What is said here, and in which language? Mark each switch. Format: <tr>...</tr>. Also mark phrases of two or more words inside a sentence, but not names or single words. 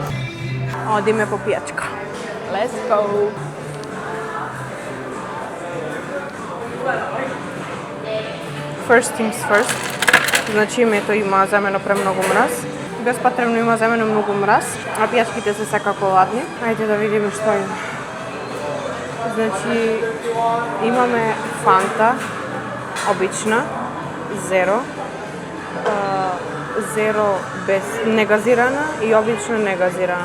<mk>Одиме по пијачка.</mk> <en>Let's go! First things first.</en> <mk>Значи името има земено премногу мраз. Безпотребно има земено многу мраз, а пијачките се секако ладни. Ајде да видиме што има. Значи имаме фанта, обична, зеро, зеро без негазирана и обична негазирана.</mk>